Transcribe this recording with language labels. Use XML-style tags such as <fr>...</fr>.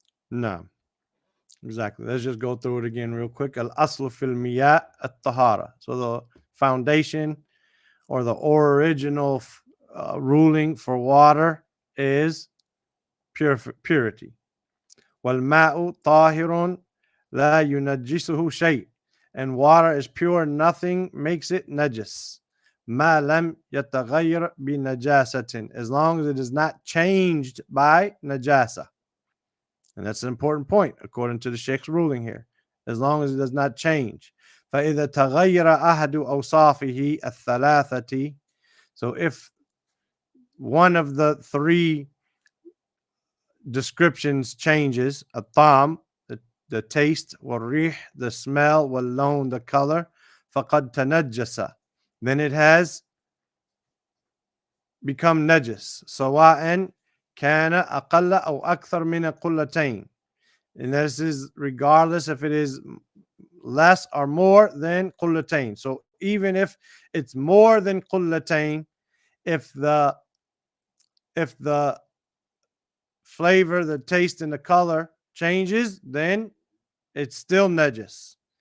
<en>No, exactly. Let's just go through it again real quick.</en> <ar>Al aslu fil miyah at tahara.</ar> <en>So the foundation or the original ruling for water is purity.</en> <ar>والماء طاهر لا ينجسه شيء.</ar> <en>And water is pure, nothing makes it najis.</en> <ar>ما لم يتغير بنجاسة,</ar> <en>as long as it is not changed by najasa. And that's an important point according to the Sheikh's ruling here. As long as it does not change.</en> <ar>فإذا تغير أحد أوصافه الثلاثة,</ar> <en>so if one of the three descriptions changes, a tam, the taste, والريح, the smell, واللون, the color,</en> <ar>فقد تنجس,</ar> <en>then it has become najis.</en> <ar>سواء كان أقل أو أكثر من قلتين.</ar> <en>And this is regardless if it is less or more than قلتين. So even if it's more than قلتين, if the flavor, the taste, and the color changes, then it's still najis.</en>